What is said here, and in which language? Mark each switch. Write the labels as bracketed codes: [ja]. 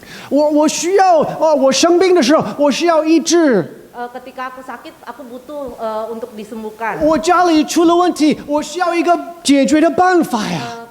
[zh] 我需要我生病的时候，我需要医治。 [id] Ketika aku sakit, aku butuh untuk disembuhkan. [zh] 我家里出了问题，我需要一个解决的办法呀。